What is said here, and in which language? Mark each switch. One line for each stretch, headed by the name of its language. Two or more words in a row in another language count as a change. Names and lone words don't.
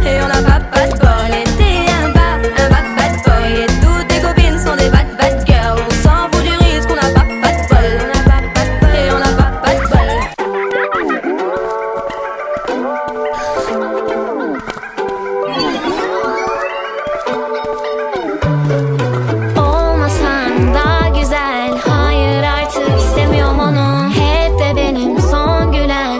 French: Et on a pas de bol, et t'es un
English: bad boy.
French: Et toutes tes copines sont des
English: bad girls.
French: On s'en fout du risque, on a pas de bol. Et on a pas de bol.
Turkish: Olmasan daha güzel. Hayır artık istemiyorum onu. Hep de benim son gülen.